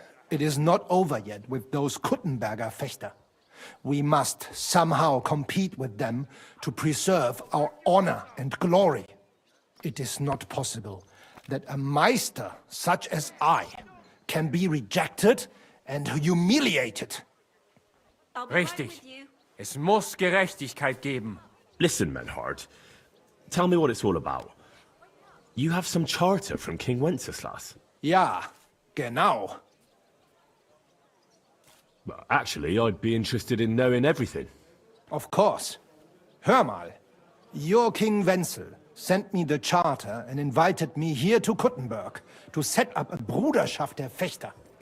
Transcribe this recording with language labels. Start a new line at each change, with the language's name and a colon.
English: It is not over yet with those Kuttenberger Fechter. We must somehow compete with them to preserve our honor and glory. It is not possible that a Meister such as I can be rejected and humiliated.
German: Richtig. Es muss Gerechtigkeit geben.
English: Listen, Menhard. Tell me what it's all about. You have some charter from King Wenceslas.
German: Ja, genau.
English: Well, actually, I'd be interested in knowing everything. Of course.
German: Hör mal.
English: Your King Wenzel sent me the charter and invited me here to Kuttenberg to set up a
German: Bruderschaft der Fechter.